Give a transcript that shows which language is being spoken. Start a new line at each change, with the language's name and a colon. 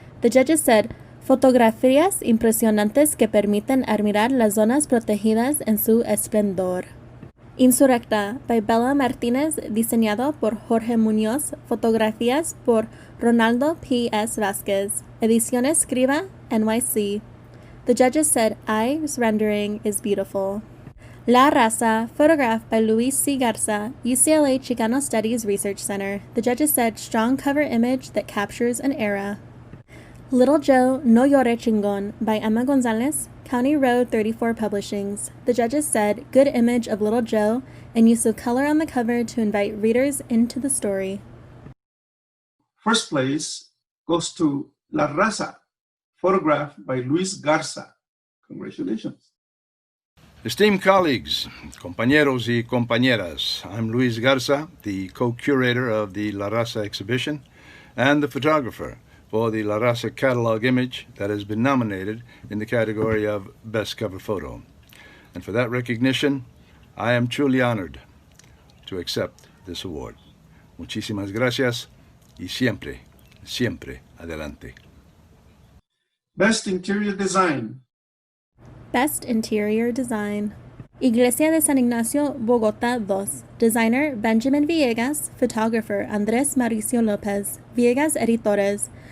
English: The judges said,
Spanish: fotografías impresionantes que permiten admirar las zonas protegidas en su esplendor. Insurrecta, by Bella Martínez, diseñado por Jorge Muñoz, fotografías por Ronaldo P.S. Vázquez, ediciones Escriba, NYC.
English: The judges said I's rendering is beautiful. La Raza, photographed by Luis C. Garza, UCLA Chicano Studies Research Center. The judges said strong cover image that captures an era. Little Joe, No Llore Chingon, by Emma Gonzalez, County Road 34 Publishings. The judges said good image of Little Joe and use of color on the cover to invite readers into the story. First place goes to La Raza, photographed by Luis Garza. Congratulations. Esteemed colleagues,
Spanish: compañeros y compañeras,
English: I'm Luis Garza, the co-curator of the La Raza exhibition and the photographer for the La Raza catalog image that has been nominated in the category of Best Cover Photo. And for that recognition, I am truly honored to accept this award.
Spanish: Muchísimas gracias y siempre, siempre adelante.
English: Best Interior Design. Best Interior Design. Iglesia de San Ignacio, Bogotá 2. Designer Benjamin Villegas. Photographer Andrés Mauricio López. Villegas editores.